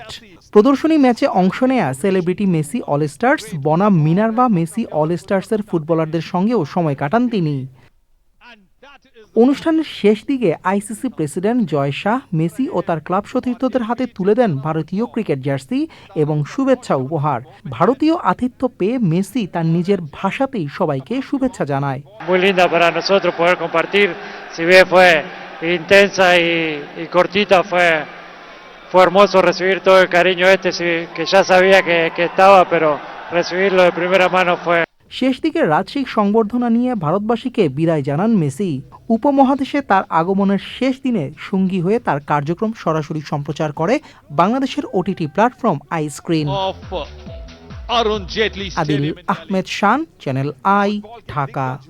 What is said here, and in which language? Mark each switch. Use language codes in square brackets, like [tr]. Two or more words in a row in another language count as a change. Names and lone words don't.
[bn] প্রদর্শনী ম্যাচে অংশ নেয়া সেলিব্রিটি মেসি অল স্টার্স বনাম মিনার্ভা মেসি অল স্টার্সের ফুটবলারদের সঙ্গেও সময় কাটান তিনি। অনুষ্ঠানের শেষ দিকে আইসিসি প্রেসিডেন্ট জয় শাহ মেসি ও তার ক্লাব সতীর্থদের হাতে তুলে দেন ভারতীয় [en] cricket jersey [bn] এবং শুভেচ্ছা উপহার। ভারতীয় আতিথ্য পেয়ে মেসি তার নিজের ভাষাতেই সবাইকে শুভেচ্ছা জানায়। [es] Muy linda para nosotros poder compartir, si bien fue intensa y cortita, fue hermoso recibir todo el cariño que ya sabía que estaba, pero recibirlo de primera mano fue. [bn] শেষ দিকে রাজসিক সংবর্ধনা নিয়ে ভারতবাসীকে বিদায় জানান মেসি। উপমহাদেশে তার আগমনের শেষ দিনে সঙ্গী হয়ে তার কার্যক্রম সরাসরি সম্প্রচার করে বাংলাদেশের [en] OTT platform [bn] আই স্ক্রিন। আদিল আহমেদ শান, চ্যানেল আই, ঢাকা।